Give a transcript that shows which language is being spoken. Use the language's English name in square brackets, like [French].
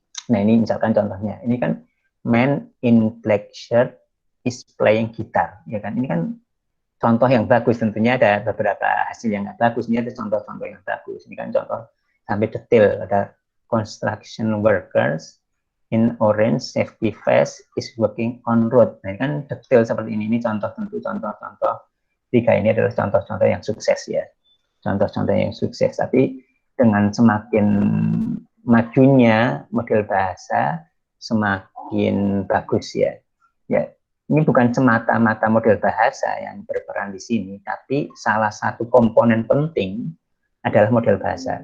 [Indonesian] Nah ini misalkan contohnya, ini kan [English] man in black shirt is playing guitar, [Indonesian] ya kan? Ini kan contoh yang bagus, tentunya ada beberapa hasil yang nggak bagus, ini ada contoh-contoh yang bagus. Ini kan contoh sampai detail, ada [English] construction workers in orange safety vest is working on road. [Indonesian] Nah ini kan detail seperti ini contoh, tentu contoh-contoh. Tiga ini adalah contoh-contoh yang sukses ya, contoh-contoh yang sukses. Tapi dengan semakin majunya model bahasa, semakin bagus ya. Ya, ini bukan semata-mata model bahasa yang berperan di sini, tapi salah satu komponen penting adalah model bahasa.